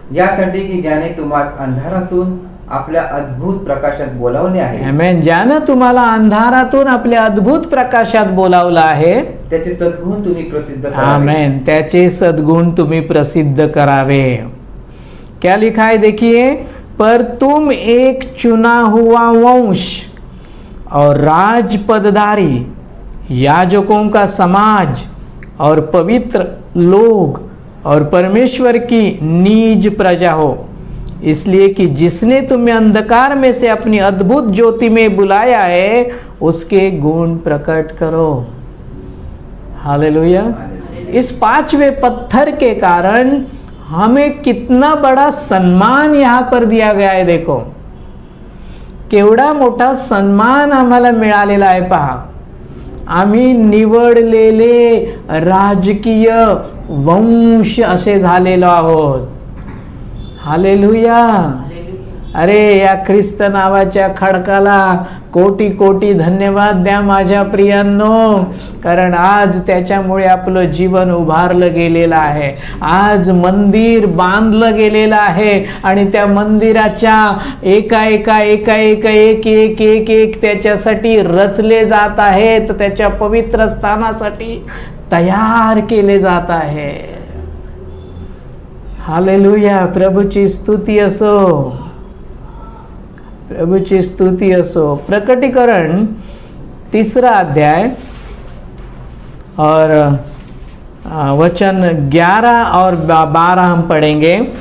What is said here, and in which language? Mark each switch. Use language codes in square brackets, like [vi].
[mr] यासाठी की ज्याने तुम्हाला अंधारातून आपल्या अद्भुत प्रकाशात बोलावले आहे. आमेन. ज्यानं तुम्हाला अंधारातून आपल्या अद्भुत प्रकाशात बोलावलं आहे, त्याचे सद्गुण तुम्ही प्रसिद्ध करावे. आमेन. त्याचे सद्गुण तुम्ही प्रसिद्ध करावे. [hi] क्या लिखा है देखिए, पर तुम एक चुना हुआ वंश और राजपदधारी, याजकों का समाज और पवित्र लोग और परमेश्वर की निज प्रजा हो, इसलिए कि जिसने तुम्हें अंधकार में से अपनी अद्भुत ज्योति में बुलाया है, उसके गुण प्रकट करो. हालेलुया. इस 5वें पत्थर के कारण हमें कितना बड़ा सम्मान यहाँ पर दिया गया है. [mr] देखो केवढा मोठा सन्मान आम्हाला मिळालेला आहे. पहा, आम्ही निवडलेले राजकीय वंश असे झालेलो आहोत. हालेलुया. अरे या ख्रिस्त नावाच्या खडकाला कोटी कोटी धन्यवाद द्या माझ्या प्रियांनो, कारण आज त्याच्यामुळे आपलं जीवन उभारलं गेलेलं आहे. आज मंदिर बांधलं गेलेलं आहे आणि त्या मंदिराच्या एका एक त्याच्यासाठी रचले जात आहेत, त्याच्या पवित्र स्थानासाठी तयार केले जात आहे. हालेलुया. प्रभूची स्तुती असो, प्रभूची स्तुती असो. [hi] प्रकटीकरण 3 अध्याय और वचन 11 और 12 हम पढ़ेंगे.